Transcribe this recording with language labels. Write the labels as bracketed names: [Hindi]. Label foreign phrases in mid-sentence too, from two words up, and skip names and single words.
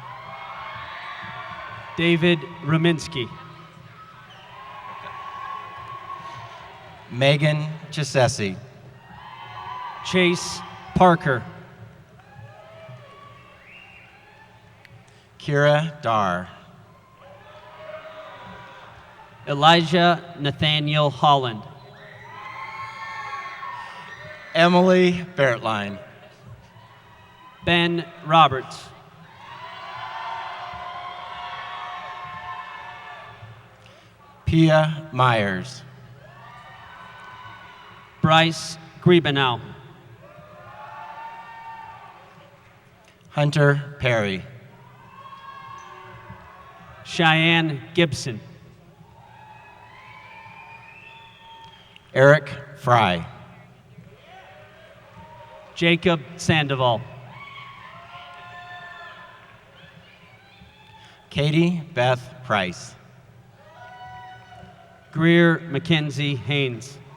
[English] David Ruminski. Megan Chisesi. Chase Parker. Kira Dar. Elijah Nathaniel Holland. Emily Bertline. Ben Roberts. Pia Myers. Bryce Griebenow. Hunter Perry. Cheyenne Gibson. Eric Fry. Jacob Sandoval. Katie Beth Price. Greer Mackenzie Haynes.